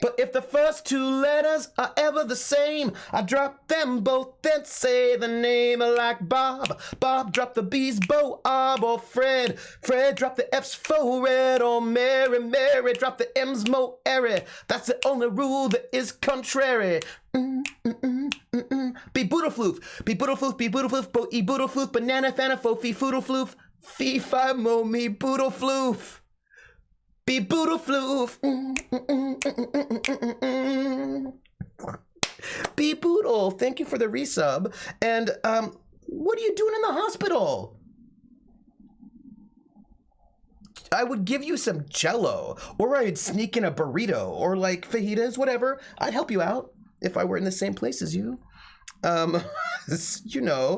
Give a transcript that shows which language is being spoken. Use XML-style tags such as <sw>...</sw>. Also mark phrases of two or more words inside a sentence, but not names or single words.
<en>But if the first two letters are ever the same, I drop them both, then say the name like Bob. Bob, drop the B's, Bo, Ob, or Fred. Fred, drop the F's, for Red, or Mary. Mary, drop the M's, Mo, Airy. That's the only rule that is contrary. Be boodlefloof, be boodlefloof, be boodlefloof, bo, e boodlefloof, banana, fana, fo, fee, foodlefloof, fee, fi, mo, me, boodlefloof. Be boodlefloof. Be boodle. Thank you for the resub. And what are you doing in the hospital? I would give you some Jello, or I'd sneak in a burrito, or like fajitas, whatever. I'd help you out if I were in the same place as you. You know.</en>